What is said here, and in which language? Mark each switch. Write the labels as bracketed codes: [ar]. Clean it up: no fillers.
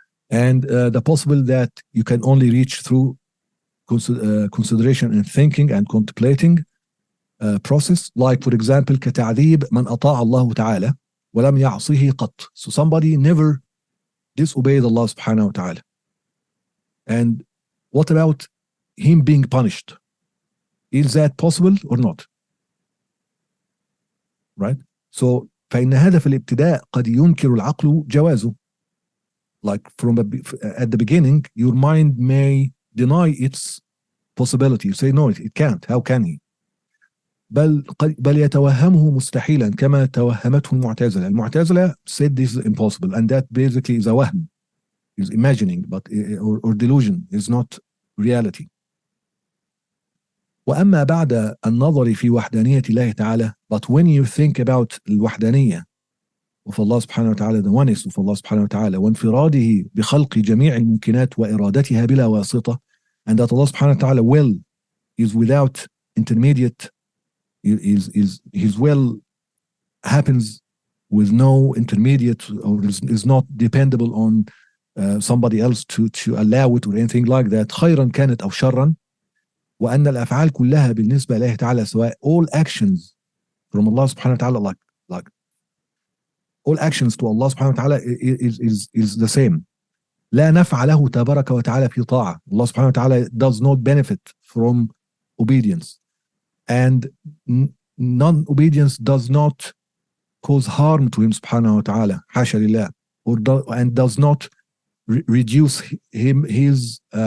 [en] And the possible that you can only reach through consideration and thinking and contemplating process, like for example [ar] كتعذيب من أطاع الله تعالى ولم يعصيه قط. [en] So somebody never disobeyed Allah subhanahu wa ta'ala, and what about him being punished? Is that possible or not? Right? [ar] So فإن هدف الابتداء قد ينكر العقل جوازه. [en] Like at the beginning, your mind may deny its possibility. You say no, it can't. How can he? [ar] بل يتوهمه مستحيلا كما توهمته المعتزلة. [en] المعتزلة said this is impossible, and that basically is a وهم, is imagining, but or delusion, is not reality. [ar] وأما بعد النظر في وحدانية الله تعالى, [en] but when you think about الوحدانية of Allah subhanahu wa ta'ala, the oneness of Allah subhanahu wa ta'ala, [ar] وانفراده بخلق جميع الممكنات وإرادتها بلا واسطة, [en] and that Allah subhanahu wa ta'ala will is without intermediate, his will happens with no intermediate, or is not dependable on somebody else to allow it or anything like that. [ar] خيرا كانت أو شرا, وأن الأفعال كلها بالنسبة إليه تعالى سواء, [en] all actions from Allah subhanahu wa ta'ala, like all actions to Allah subhanahu wa ta'ala is the same. [ar] لا نفع له تبارك وتعالى في طاعة. [en] Allah subhanahu wa ta'ala does not benefit from obedience, and non-obedience does not cause harm to him subhanahu wa ta'ala, [ar] حاشا لله, [en] and does not reduce him his